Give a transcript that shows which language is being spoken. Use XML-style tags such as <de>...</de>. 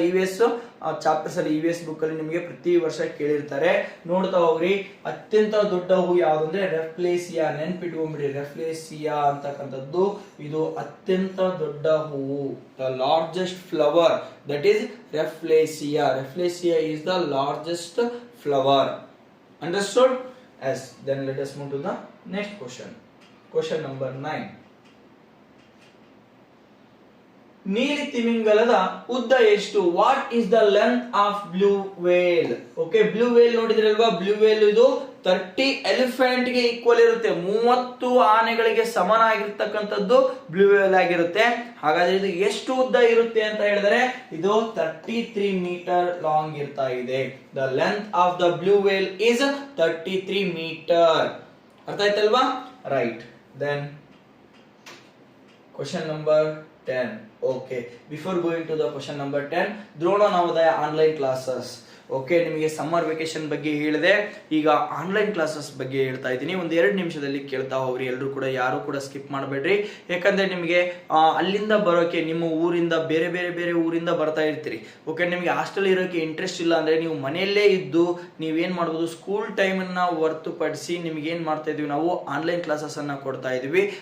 <kn>EVS chapters ಅಲ್ಲಿ EVS book ಅಲ್ಲಿ ನಿಮಗೆ ಪ್ರತಿ ವರ್ಷ ಕೇಳಿರ್ತಾರೆ, ನೋಡ್ತಾ ಹೋಗ್ರಿ. ಅತ್ಯಂತ ದೊಡ್ಡ ಹೂ ಯಾವ್ದು ಅಂದ್ರೆ ರೆಫ್ಲೇಸಿಯಾ. ನೆನ್ಪಿಟ್ಕೊಂಡ್ಬಿಡಿ, ರೆಫ್ಲೇಸಿಯಾ ಅಂತಕ್ಕಂಥದ್ದು ಇದು ಅತ್ಯಂತ ದೊಡ್ಡ ಹೂವು.</kn> <en>The largest flower that is rafflesia. Rafflesia is the largest flower. Understood? Yes. Then let us move to the next question. Question number 9.</en> <kn>ನೀಲಿ ತಿಮಿಂಗಲದ ಉದ್ದ ಎಷ್ಟು?</kn> <en>What is the length of blue whale?</en> <kn>Okay, blue veil ನೋಡಿದ್ರಲ್ವಾ? Blue veil ಇದು 30 elephant ಗೆ equal ಇರುತ್ತೆ, 30 ಆನೆಗಳಿಗೆ ಸಮನಾಗಿರ್ತಕ್ಕಂಥದ್ದು blue veil ಆಗಿರುತ್ತೆ. ಹಾಗಾದ್ರೆ ಇದು ಎಷ್ಟು ಉದ್ದ ಇರುತ್ತೆ ಅಂತ ಹೇಳಿದ್ರೆ ಇದು 33 ಮೀಟರ್ ಲಾಂಗ್ ಇರ್ತಾ ಇದೆ.</kn> <en>The length of the blue whale is 33 metre.</en> <kn>ಅರ್ಥ ಆಯ್ತಲ್ವಾ?</kn> <en>Right. Then question number 10. Okay, before going to the question number 10, Drona Navodaya online classes.</en> <kn>Okay, ನಿಮಗೆ ಸಮ್ಮರ್ ವೆಕೇಶನ್ ಬಗ್ಗೆ ಹೇಳಿದೆ, ಈಗ ಆನ್ಲೈನ್ ಕ್ಲಾಸಸ್ ಬಗ್ಗೆ ಹೇಳ್ತಾ ಇದ್ದೀನಿ. ಒಂದು 2 ನಿಮಿಷದಲ್ಲಿ ಕೇಳ್ತಾ ಹೋಗ್ರಿ, ಎಲ್ಲರೂ ಕೂಡ, ಯಾರು ಕೂಡ ಸ್ಕಿಪ್ ಮಾಡಬೇಡ್ರಿ. ಯಾಕಂದ್ರೆ ನಿಮಗೆ ಅಲ್ಲಿಂದ ಬರೋಕೆ, ನಿಮ್ಮ ಊರಿಂದ ಬೇರೆ ಬೇರೆ ಬೇರೆ ಊರಿಂದ ಬರ್ತಾ ಇರ್ತೀರಿ. ಓಕೆ, ನಿಮಗೆ ಹಾಸ್ಟೆಲ್ ಇರೋಕೆ ಇಂಟ್ರೆಸ್ಟ್ ಇಲ್ಲ ಅಂದ್ರೆ ನೀವು ಮನೆಯಲ್ಲೇ ಇದ್ದು ನೀವೇನ್ ಮಾಡ್ಬೋದು, ಸ್ಕೂಲ್ ಟೈಮ್ ಅನ್ನ ಹೊರತುಪಡಿಸಿ ನಿಮ್ಗೆ ಏನ್ ಮಾಡ್ತಾ ಇದೀವಿ, ನಾವು ಆನ್ಲೈನ್ ಕ್ಲಾಸಸ್ ಅನ್ನ ಕೊಡ್ತಾ ಇದೀವಿ.</kn>